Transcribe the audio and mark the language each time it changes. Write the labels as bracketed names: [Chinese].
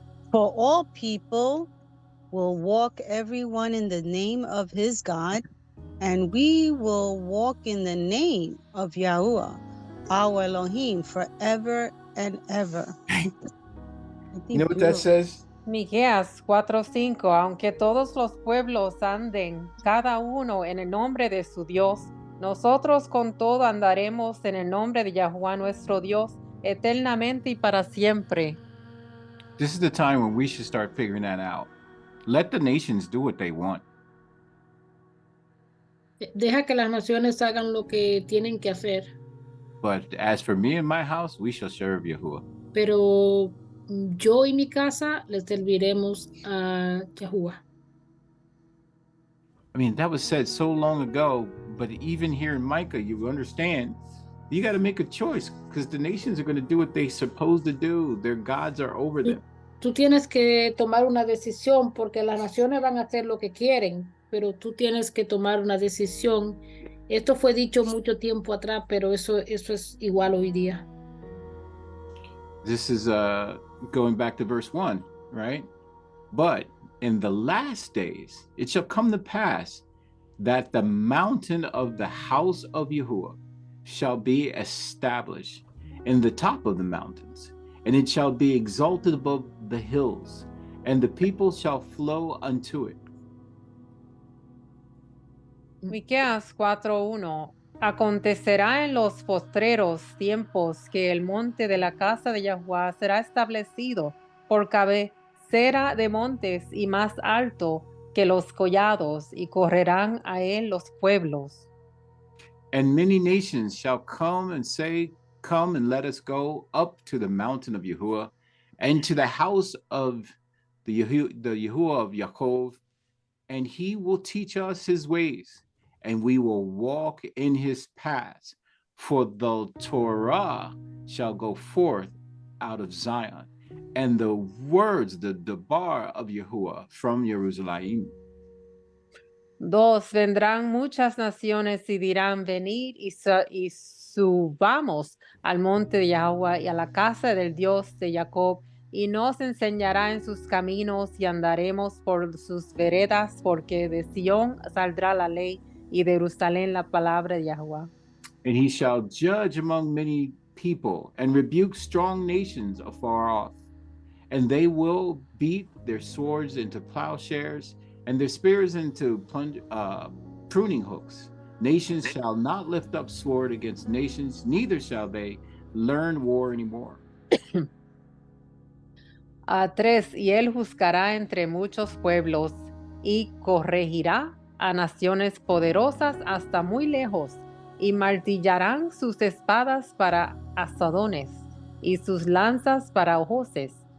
[English] For all people will walk everyone in the name of his God, and we will walk in the name of Yahuwah, our Elohim, forever and ever. You know what that says? [Spanish] Miqueas 4:5. Aunque todos los pueblos anden, cada uno en el nombre de su Dios, nosotros con todo andaremos en el nombre de Yahuwah nuestro Dios, eternamente y para siempre. [English] This is the time when we should start figuring that out. Let the nations do what they want. [Spanish] Deja que las naciones hagan lo que tienen que hacer. [English] But as for me and my house, we shall serve Yahuwah. [Spanish] Pero yo y mi casa les serviremos a Yahuwah. [English] I mean, that was said so long ago, but even here in Micah, you understand, you got to make a choice because the nations are going to do what they're supposed to do. Their gods are over them. [Spanish] Tú tienes que tomar una decisión porque las naciones van a hacer lo que quieren, pero tú tienes que tomar una decisión. Esto fue dicho mucho tiempo atrás, pero eso es igual hoy día. [English] This is going back to verse 1, right? But in the last days, it shall come to pass that the mountain of the house of Yahuwah shall be established in the top of the mountains, and it shall be exalted above the hills, and the people shall flow unto it. [Spanish] Miqueas 4:1. Acontecerá en los postreros tiempos que el monte de la casa de Yahuwah será establecido por cabecera de montes y más alto que los collados, y correrán a él los pueblos. [English] And many nations shall come and say, come and let us go up to the mountain of Yahuwah and to the house of the Yahuwah of Yaakov, and he will teach us his ways, and we will walk in his paths. For the Torah shall go forth out of Zion, and the words, the Debar of Yahuwah from Jerusalem. 2. [Spanish] Vendrán muchas naciones y dirán, venid y subamos al monte de Yahuwah y a la casa del Dios de Jacob, y nos enseñará en sus caminos y andaremos por sus veredas, porque de Sión saldrá la ley y de Jerusalén la palabra de Yahuwah. [English] And he shall judge among many people and rebuke strong nations afar off. And they will beat their swords into plowshares and their spears into pruning hooks. Nations shall not lift up sword against nations, neither shall they learn war anymore. 3. [Spanish] Y él juzgará entre muchos pueblos y corregirá a naciones poderosas hasta muy lejos, y martillarán sus espadas para asadones y sus lanzas para hoces.